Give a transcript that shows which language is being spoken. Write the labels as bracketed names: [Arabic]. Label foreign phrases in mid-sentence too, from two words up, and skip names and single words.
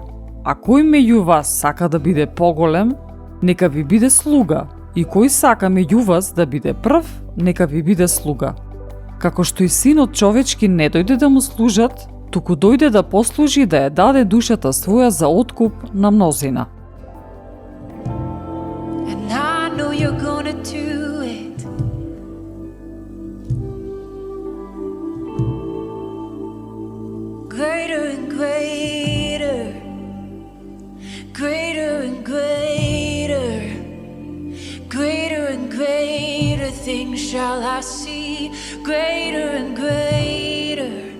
[Macedonian] А кој меѓу вас сака да биде поголем, нека ви биде слуга, и кој сака меѓу вас да биде прв, нека ви биде слуга. Како што и синот човечки не дојде да му служат, туку дојде да послужи да ја даде душата своја за откуп на мнозина. [English] And I know you're gonna do it. Greater and greater, greater and greater, greater and greater things shall I see, greater and greater.